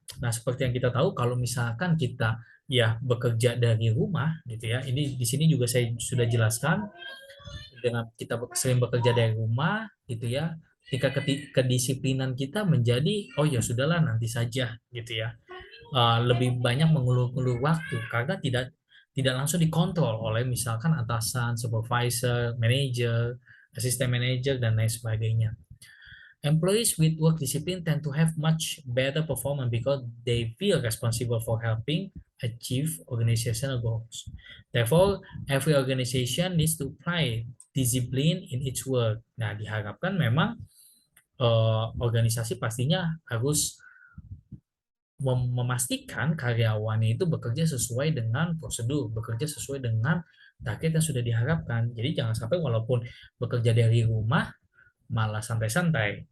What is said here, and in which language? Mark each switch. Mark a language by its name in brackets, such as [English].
[Indonesian] Nah, seperti yang kita tahu, kalau misalkan kita ya bekerja dari rumah gitu ya, ini di sini juga saya sudah jelaskan, dengan kita sering bekerja dari rumah gitu ya, tingkat kedisiplinan kita menjadi oh ya sudahlah nanti saja gitu ya. Lebih banyak mengulur-ulur waktu karena tidak langsung dikontrol oleh misalkan atasan, supervisor, manager, asisten manager, dan lain sebagainya. [English] Employees with work discipline tend to have much better performance because they feel responsible for helping achieve organizational goals. Therefore, every organization needs to apply discipline in its work. [Indonesian] Nah, diharapkan memang organisasi pastinya harus memastikan karyawannya itu bekerja sesuai dengan prosedur, bekerja sesuai dengan target yang sudah diharapkan. Jadi jangan sampai walaupun bekerja dari rumah malah santai-santai.